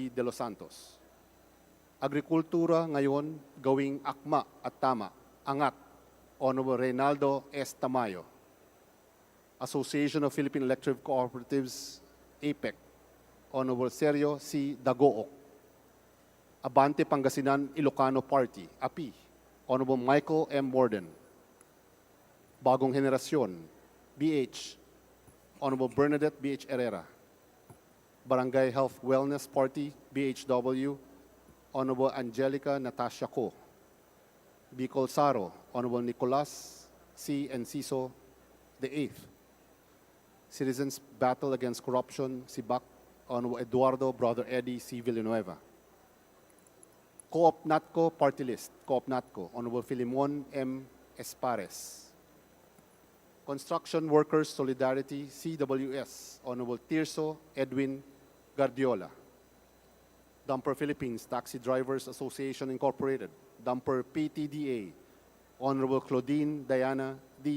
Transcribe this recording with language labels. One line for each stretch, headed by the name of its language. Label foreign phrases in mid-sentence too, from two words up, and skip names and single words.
English: De Los Santos.
Filipino: Agrikultura ngayon gawing akma at tama, angat,
English: Honorable Reynaldo S. Tamayo. Association of Philippine Electric Cooperatives, APEC, Honorable Sergio C. Dagook. Abante Pangasinan Ilocano Party, API, Honorable Michael M. Morden. Bagong Henerasyon, BH, Honorable Bernadette B.H. Herrera. Barangay Health Wellness Party, BHW, Honorable Angelica Natasha Co. Bicol Saro, Honorable Nicolas C. Enciso VIII. Citizens Battle Against Corruption, SIBAC, Honorable Eduardo Brother Eddie C. Villanueva. Co-op Natco Party List, Co-op Natco, Honorable Filimon M. Espares. Construction Workers Solidarity, CWS, Honorable Tirso Edwin Guardiola. Dumper Philippines Taxi Drivers Association Incorporated, Dumper PTDA, Honorable Claudine Diana D.